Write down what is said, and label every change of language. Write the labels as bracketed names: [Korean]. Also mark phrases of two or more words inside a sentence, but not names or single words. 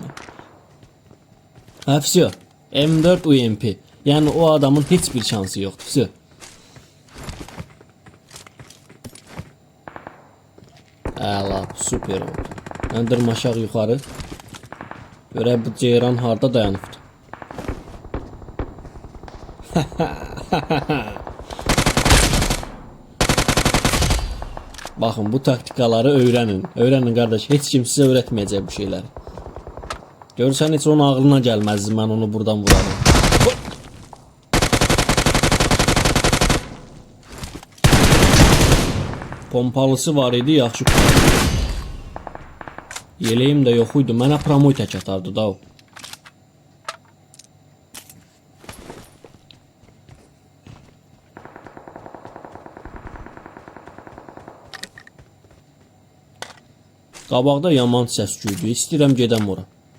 [Azerbaijani] Ha, vəsiyo. M4 UMP. Yəni o adamın heç bir şansı yoxdur. Vəsiyo. Əla, super oldu. Mən dırmaşaq yuxarı. Görək bu ceyran harda dayanıbdır. [Turkish] Bakın bu taktikaları öğrenin. Öğrenin kardeş. Hiç kim size öğretmeyecek bu şeyleri. Görürsen hiç onun ağlına gelmezdi. Ben onu buradan vurarım. [Azerbaijani] Pompalısı var idi. Yaxşı. [Turkish] Yeleğim de yok idi. [Azerbaijani] Mənə promoy tək atardı da o. Qabaqda yaman səs-küydü. İstəyirəm gedəm ora.